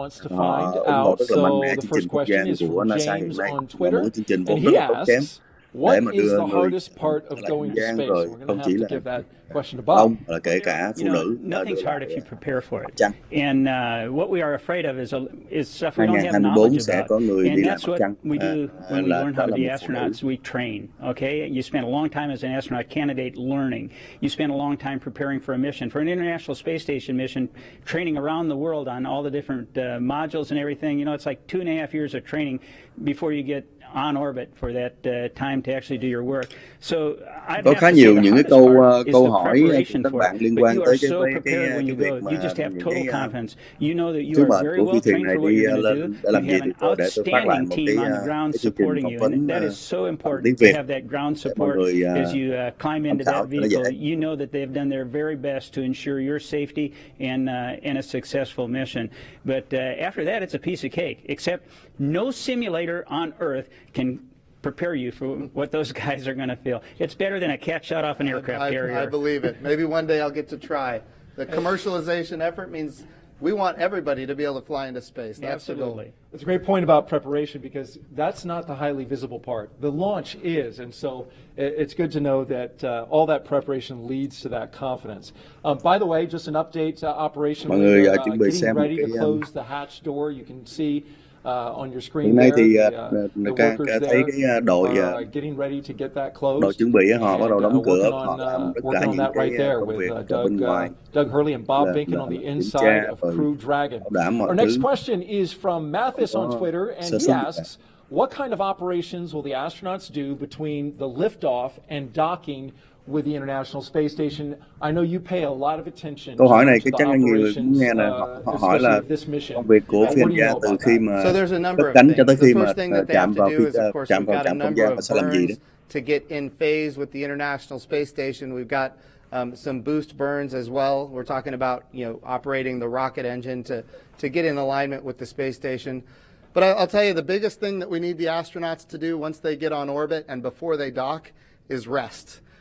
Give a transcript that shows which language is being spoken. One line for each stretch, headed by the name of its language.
Vietnamese: Họ ủng hộ rất là mạnh mẽ chương trình không gian của NASA hiện nay, là một chương trình vô rất là tốn kém để mà đưa người lại không gian, rồi không chỉ là ông là kể cả phụ nữ.
English: Nothing's hard if you prepare for it. And what we are afraid of is stuff we don't have knowledge about. And that's what we do when we learn how to be astronauts. We train. Okay, you spend a long time as an astronaut candidate learning. You spend a long time preparing for a mission, for an International Space Station mission, training around the world on all the different modules and everything. You know, it's like 2.5 years of training before you get on orbit for that time to actually do your work. So
Vietnamese: có khá nhiều những cái câu hỏi của các bạn liên quan tới cái việc mà sứ mệnh của phi thuyền này đi lên để làm gì, thì tôi để tôi phát lại một cái chương trình phỏng vấn tiếng Việt để mọi người tham khảo cho nó dễ.
English: You know that they've done their very best to ensure your safety and a successful mission. But after that, it's a piece of cake. Except no simulator on Earth can prepare you for what those guys are going to feel. It's better than a cat shot off an aircraft carrier. I believe it. Maybe one day I'll get to try. The commercialization effort means we want everybody to be able to fly into space. That's the goal. That's a great point about preparation, because that's not the highly visible part. The launch is, and so it's good to know that all that preparation leads to that confidence. By the way, just an update operation. Getting ready to close the hatch door. You can see on your screen there,
Vietnamese: thì thấy cái đội chuẩn bị họ bắt đầu đóng cửa, họ làm tất cả những cái công việc bên ngoài.
English: Doug Hurley and Bob Binkin on the inside of Crew Dragon. Our next question is from Mathis on Twitter, and he asks, what kind of operations will the astronauts do between the liftoff and docking with the International Space Station? I know you pay a lot of attention.
Vietnamese: Câu hỏi này chắc chắn nhiều người cũng nghe là họ hỏi là công việc của phi hành gia từ khi mà cất cánh cho tới khi mà chạm vào trạm không gian, họ sẽ làm gì đó.
English: To get in phase with the International Space Station, we've got some boost burns as well. We're talking about, operating the rocket engine to get in alignment with the space station. But I'll tell you, the biggest thing that we need the astronauts to do once they get on orbit and before they dock is rest.